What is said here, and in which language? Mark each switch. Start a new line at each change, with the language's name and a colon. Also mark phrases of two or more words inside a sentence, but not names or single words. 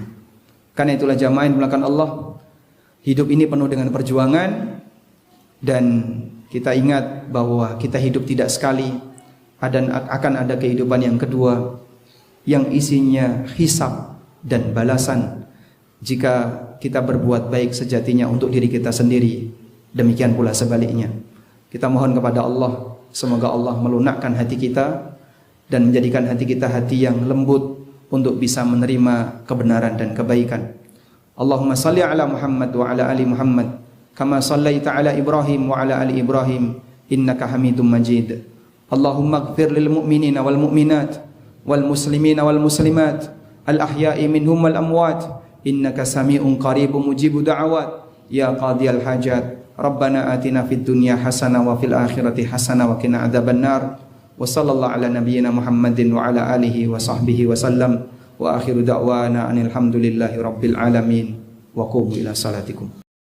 Indonesian: Karena itulah jamaah yang dimuliakan Allah, hidup ini penuh dengan perjuangan, dan kita ingat bahwa kita hidup tidak sekali, dan akan ada kehidupan yang kedua yang isinya hisab dan balasan. Jika kita berbuat baik sejatinya untuk diri kita sendiri, demikian pula sebaliknya. Kita mohon kepada Allah, semoga Allah melunakkan hati kita dan menjadikan hati kita hati yang lembut untuk bisa menerima kebenaran dan kebaikan.
Arabic: اللهم صل على محمد وعلى آل محمد كما صليت على إبراهيم وعلى آل إبراهيم إنك حميد مجيد. اللهم اغفر للمؤمنين والمؤمنات والمسلمين والمسلمات الأحياء منهم والأموات إنك سميع قريب مجيب الدعوات يا قاضي الحاجات. ربنا آتنا في الدنيا حسنة وفي الآخرة حسنة وقنا عذاب النار. وصلى الله على نبينا محمد وعلى آله وصحبه وسلم. وآخر دعوانا أن الحمد لله رب العالمين. وقوموا إلى صلاتكم.